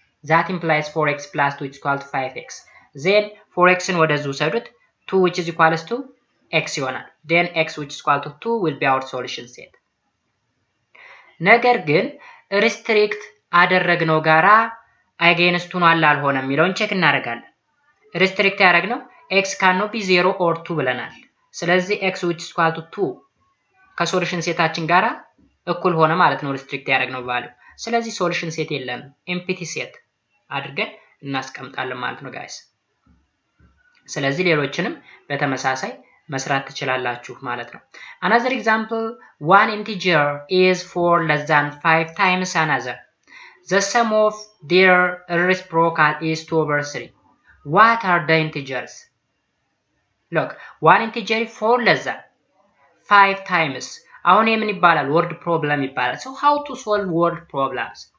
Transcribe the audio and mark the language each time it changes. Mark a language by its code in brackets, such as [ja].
[en] that implies 4x plus 2 which is equal to 5x then 4x ን ወደዚህ ውሰዱት 2 which is equal to x ይሆናል then x which is equal to 2 will be our solution set [am] ነገር ግን restrict አደረግነው ጋራ against ሆኗል አልሆነም የሚለውን ቼክ እናደርጋለን [en] restrict ያደረግነው x cannot be 0 or 2 ብለናል [am] ስለዚህ x which is equal to 2 ከሶሉሽን ሴታችን ጋራ እኩል ሆነ ማለት ነው ሪስትሪክት ያደረግነው ቫልዩ። ስለዚህ ሶሉሽን ሴት የለንም ኤምፕቲ ሴት አድርገን እናስቀምጣለን ማለት ነው ጋይስ። ስለዚህ ሌሎችንም በተመሳሳይ መስራት ትችላላችሁ ማለት ነው። [en] Another example, one integer is 4 less than 5 times another. The sum of their reciprocal is 2/3. What are the integers? Look, one integer is 4 less than 5 times. [am] አሁን የምን ይባላል? word problem ይባላል። [en] So how to solve word problems?